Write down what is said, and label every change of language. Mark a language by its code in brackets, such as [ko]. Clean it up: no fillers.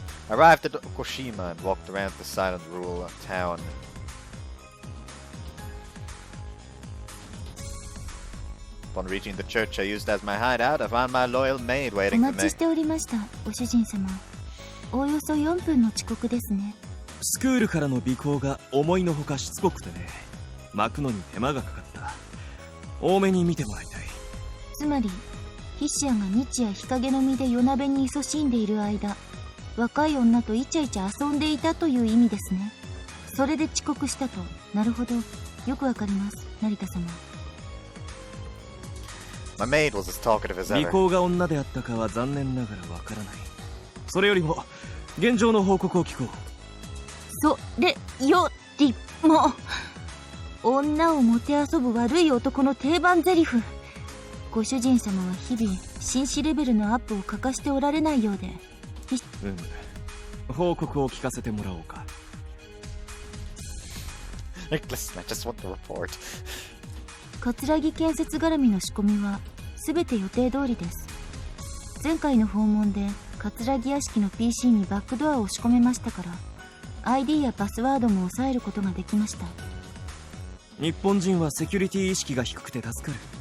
[en] I arrived at Okushima and walked around the silent rural town. Upon reaching the church I used as my hideout, I found my loyal maid [ja] お [en] waiting for [ja] 待 [en] me. [ja] ちしておりました、ご主人様。おおよそ4分の遅刻ですね。スクールからの尾行が思いのほかしつこくてね、巻くのに手間がかかった。多めに見てもらいたい。つまり筆者が日夜日陰の身で夜鍋に勤しんでいる間、若い女とイチャイチャ遊んでいたという意味ですね。それで遅刻したと。なるほど、よくわかります、成田様。 [en] My maid was as talkative as [ja] 尾 [en] ever. [ja] 行が女であったかは残念ながらわからない。それよりも現状の報告を聞こう。それよりも女をもてあそぶ悪い男の定番ゼリフ。ご主人様は日々紳士レベルのアップを欠かしておられないようで。報告を聞かせてもらおうか。 [en] Listen, I just want the report. [ja] 葛城建設絡みの仕込みは全て予定通りです。前回の訪問で葛城屋敷の PC にバックドアを仕込めましたから、 ID やパスワードも抑えることができました。日本人はセキュリティ意識が低くて助かる。